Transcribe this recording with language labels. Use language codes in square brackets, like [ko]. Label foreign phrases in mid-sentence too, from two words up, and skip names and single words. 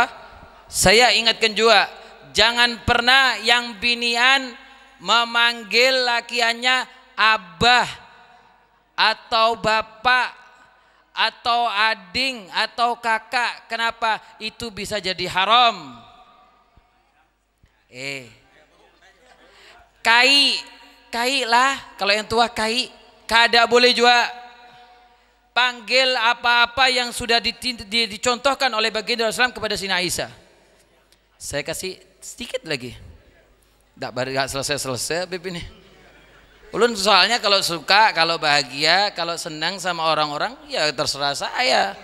[id] Saya ingatkan juga, jangan pernah yang binian memanggil lakiannya abah atau bapak atau ading atau kakak. Kenapa? Itu bisa jadi haram. Kai lah, kalau yang tua kai. Kada boleh juga panggil apa-apa yang sudah dicontohkan oleh baginda Rasulullah kepada Sina Aisyah. Saya kasih sedikit lagi. Gak selesai Habib ini. Ulun soalnya kalau suka, kalau bahagia, kalau senang sama orang-orang, ya terserah saya.